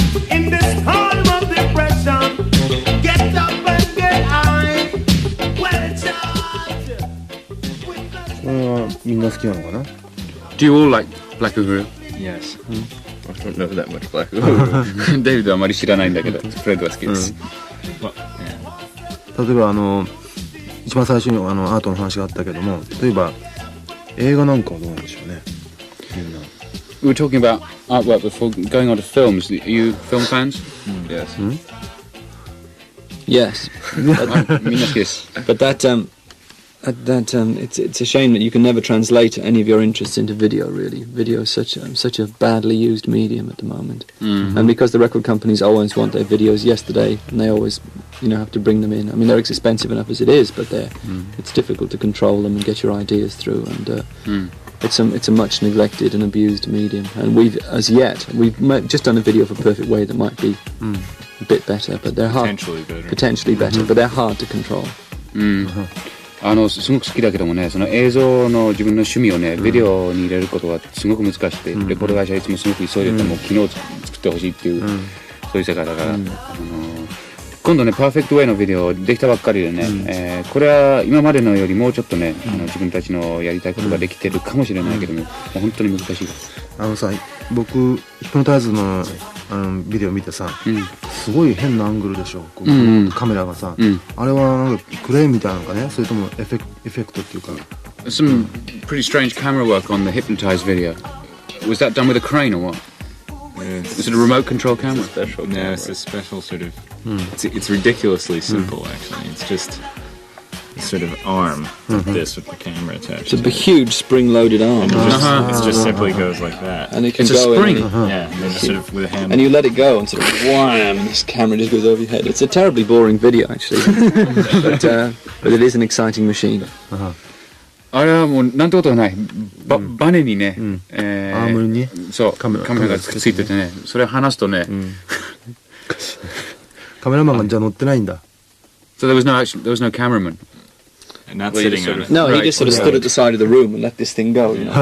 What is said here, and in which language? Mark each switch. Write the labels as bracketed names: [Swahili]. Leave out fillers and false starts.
[English] In this time of depression, get up and get high. Well, it's hard. [Japanese] これはみんな好きなのかな。 [English] Do you all like Black Uhuru? Yes. I don't know that much Black Uhuru. [Japanese] デイビッドはあまり知らないんだけど、フレッドは好きです。 [English] Well, yeah. [Japanese] 例えば一番最初にアートの話があったけども、例えば映画なんかはどうなんでしょうね。みんな。 [English] We were talking about artwork before going on to films. Are you film fans? Yes. Yes. [Japanese] みんな好きです。 [English] But it's a shame that you can never translate any of your interests into video. Really, video is such a badly used medium at the moment, and because the record companies always want their videos yesterday, and they always, have to bring them in. I mean, they're expensive enough as it is, but it's difficult to control them and get your ideas through. And it's a much neglected and abused medium. And we've just done a video for Perfect Way that might be a bit better, but they're hard. Potentially better, but they're hard to control. [Japanese] すごく好きだけどもね、その映像の自分の趣味をね、ビデオに入れることはすごく難しくて、レコード会社はいつもすごく急いでて、もう昨日作ってほしいっていう、そういう世界だから、今度ね、パーフェクトウェイのビデオできたばっかりでね、これは今までのよりもうちょっとね、自分たちのやりたいことができてるかもしれないけども、本当に難しい。さ、僕ヒプノタイズのビデオ見てさ、すごい変なアングルでしょ、カメラがさ、あれはなんかクレーンみたいなのかね、それともエフェクトっていうか。 [English] Some pretty strange camera work on the Hypnotize video. Was that done with a crane or what? Is it a remote control camera? No, it's a special sort of. It's ridiculously simple, actually. It's just a sort of arm like this with the camera attached. It's a huge spring-loaded arm. And it just simply goes like that. And it can It's a go spring. Yeah, and then just sort of with a hand. And you let it go and sort of wham, and this camera just goes over your head. It's a terribly boring video, actually, but it is an exciting machine. [Japanese] あれはもうなんてことはない。バネにね、アームにそうカメラがついててね、それ離すとね。カメラマンがじゃあ乗ってないんだ。 [English] So there was no cameraman. And not sitting on it. No, he just sort of stood at the side of the room and let this thing go.